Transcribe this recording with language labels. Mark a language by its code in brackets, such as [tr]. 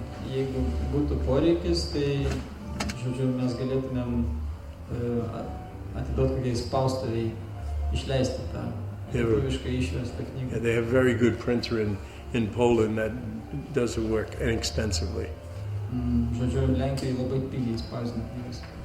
[lt] Jeigu būtų poreikis, tai, žodžiu, mes galėtumėm atiduoti kokiai spaustuviai išleisti tą lietuviškai išverstą knygą. [en] Yeah, they have a very good printer in Poland that does the work inexpensively. [lt] Žodžiu, Lenkijoje labai pigiai spausdina knygas.